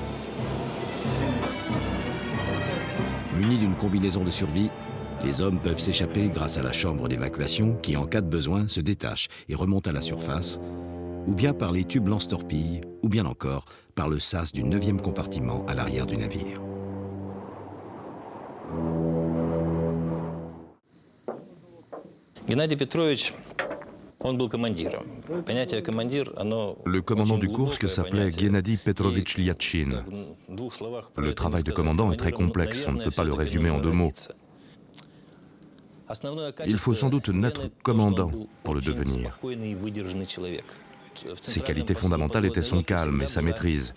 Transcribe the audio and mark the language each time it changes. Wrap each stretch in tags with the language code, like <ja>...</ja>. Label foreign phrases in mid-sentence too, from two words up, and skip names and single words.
<fr>Munis d'une combinaison de survie, les hommes peuvent s'échapper grâce à la chambre d'évacuation qui, en cas de besoin, se détache et remonte à la surface, ou bien par les tubes lance-torpilles, ou bien encore par le sas du 9e compartiment à l'arrière du navire.</fr> <ru>Геннадий Петрович, он был командиром. Понятие командир, оно...</ru> <fr>Le commandant du Kursk s'appelait Gennady Petrovitch Lyatchine. Le travail de commandant est très complexe, on ne peut pas le résumer en 2 mots. Il faut sans doute naître commandant pour le devenir. Ses qualités fondamentales étaient son calme et sa maîtrise.</fr>